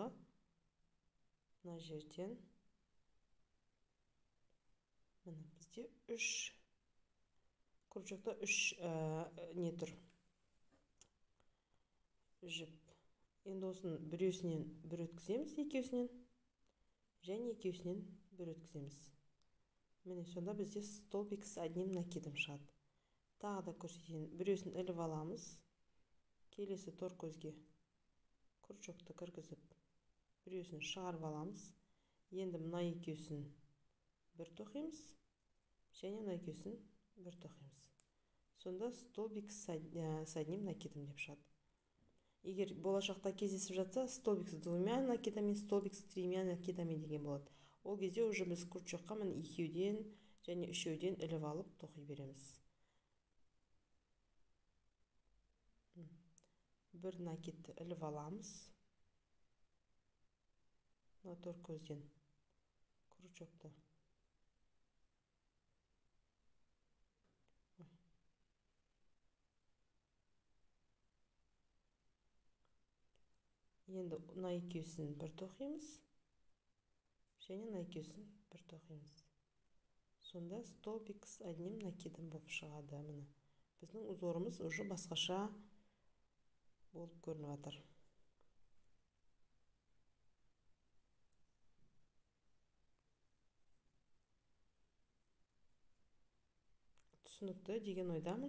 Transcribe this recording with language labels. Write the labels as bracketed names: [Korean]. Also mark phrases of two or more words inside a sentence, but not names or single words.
[Kazakh] Мына жерден міне бізде крючокта үш не тұр, жіп. Енді осының біреусінен бір өткіземіз, екеусінен, және екеусінен бір өткіземіз. Міне сонда бізде [Russian] столбик с одним накидом [Kazakh] шығады. Тағы да көрсетейін, біреусін іліп аламыз. Келесі тор көзге крючокты кіргізіп, біреусін шығарып аламыз. Енді мына екеусін бір тоқимыз, және мына екеусін бір тоқимыз. Сонда [Russian] столбик с одним накидом [Kazakh] деп шығады. Егер болашақта кездесіп жатса, [Russian] столбик с двумя накидами, столбик с тремя накидами [Kazakh] деген болады. Ол кезде уже біз крючокқа міне екеуден және үшеуден іліп алып тоқи береміз. Бір накидті іліп аламыз. Мына тор көзден крючокты. Енді мына екеусін бір тоқимыз, және мына екеусін бір тоқимыз. Сонда [Russian] столбик с одним накидом [Kazakh] болып шығады. Міне біздің узорымыз уже басқаша болып көрініп жатыр. Түсінікті деген ойдамын.